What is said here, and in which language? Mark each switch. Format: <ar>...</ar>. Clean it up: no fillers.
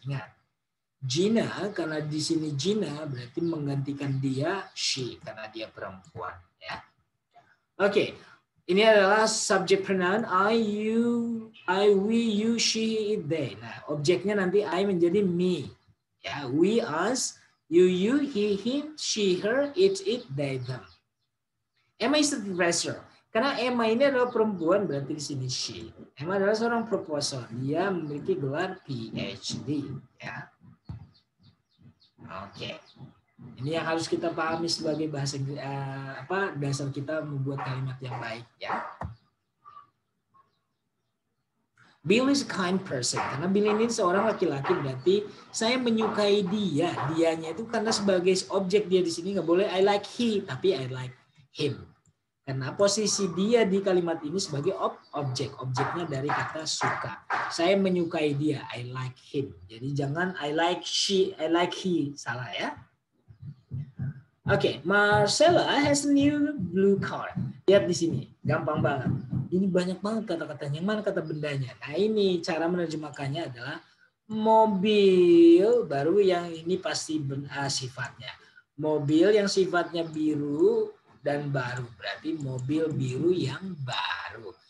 <id>Ingat. Gina, karena di sini Gina berarti menggantikan dia she karena dia perempuan ya. Oke. Ini adalah</id> <en>subject pronoun I, you, we, you, she, he, it, they.</en> <id>Nah, objeknya nanti I menjadi me.</id> <en>Ya, we, us, you, he, him, she, her, it, they, them. Emma is the professor.</en> <id>Karena Emma ini adalah perempuan, berarti di sini she. Emma adalah seorang profesor. Dia memiliki gelar PhD. Ya. Oke. Ini yang harus kita pahami sebagai bahasa dasar kita membuat kalimat yang baik. Ya.</id> <en>Bill is a kind person.</en> <id>Karena Bill ini seorang laki-laki, berarti saya menyukai dia. Dianya itu karena sebagai objek dia di sini nggak boleh</id> <en>I like he,</en> <id>tapi</id> <en>I like him.</en> <id>Karena posisi dia di kalimat ini sebagai objek. Objeknya dari kata suka. Saya menyukai dia.</id> <en>I like him.</en> <id>Jadi jangan</id> <en>I like she, I like he.</en> <id>Salah ya.</id> <en>Oke, Marcella has a new blue car.</en> <id>Lihat di sini. Gampang banget. Ini banyak banget kata-katanya. Yang mana kata bendanya? Nah ini cara menerjemahkannya adalah mobil baru yang ini pasti sifatnya. Mobil yang sifatnya biru dan baru, berarti mobil biru yang baru.</id>